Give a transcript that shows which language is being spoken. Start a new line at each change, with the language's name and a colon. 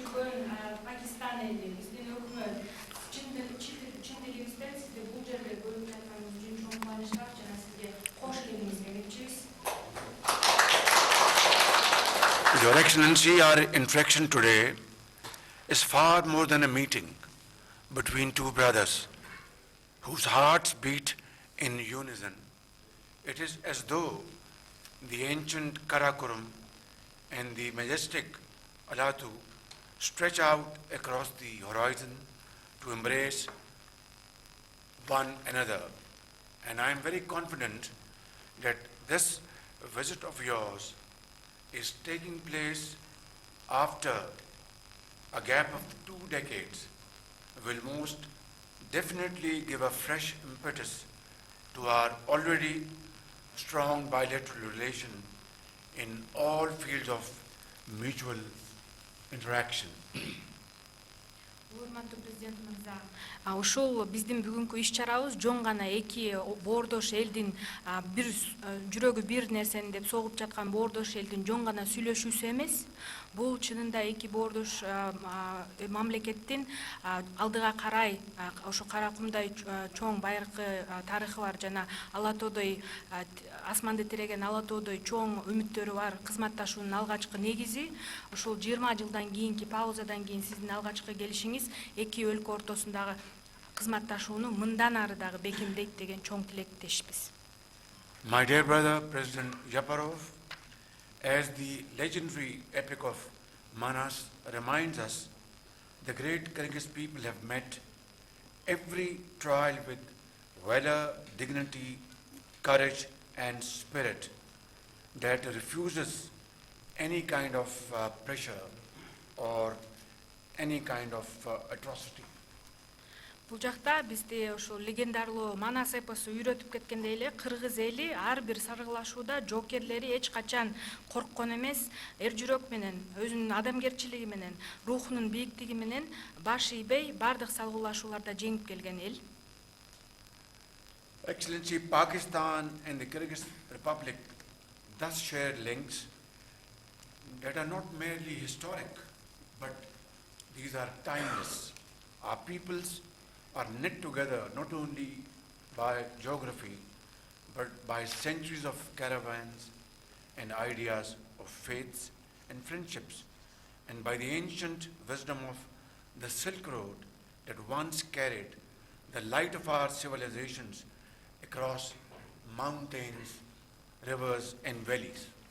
Kyrgyz: Пакистан эли, биздин өкмөт чын дилибизден сизди бул жерде көрүп жатканыбыз үчүн чоң кубанычтар жана сизге кош келиңиз демекчибиз.
English: Your Excellency, our interaction today is far more than a meeting between two brothers whose hearts beat in unison. It is as though the ancient Karakoram and the majestic Alatu stretch out across the horizon to embrace one another. And I am very confident that this visit of yours is taking place after a gap of 2 decades will most definitely give a fresh impetus to our already strong bilateral relation in all fields of mutual interaction.
Kyrgyz: Урматтуу президент мырза, ушул биздин бүгүнкү иш чарабыз жөн гана эки боордош элдин бир жүрөгү бир нерсени деп согуп жаткан боордош элдин жөн гана сүйлөшүүсү эмес. Бул чынында эки боордош мамлекеттин алдыга карай ошо Кара кумдай чоң байыркы тарыхы бар жана ала тоодой асманды тиреген ала тоодой чоң үмүттөрү бар кызматташуунун алгачкы негизи. Ушул 20 жылдан кийинки паузадан кийин сиздин алгачкы келишиңиз эки өлкө ортосундагы кызматташууну мындан ары дагы бекемдейт деген чоң тилектешпиз.
English: My dear brother, President Yaparov, as the legendary epic of Manas reminds us, the great Kyrgyz people have met every trial with valor, dignity, courage, and spirit that refuses any kind of pressure or any kind of atrocity.
Kyrgyz: Бул жакта бизди ошол легендарлуу Манас эпосу үйрөтүп кеткендей эле кыргыз эли ар бир саргылашууда жоокерлери эч качан корккон эмес, эр жүрөк менен, өзүнүн адамгерчилиги менен, рухунун бийиктиги менен баш ийбей бардык салгылашууларда жеңип келген эл.
English: Excellency, Pakistan and the Kyrgyz Republic thus share links that are not merely historic, but these are timeless. Our peoples are knit together not only by geography, but by centuries of caravans and ideas of faiths and friendships, and by the ancient wisdom of the Silk Road that once carried the light of our civilizations across mountains, rivers, and valleys.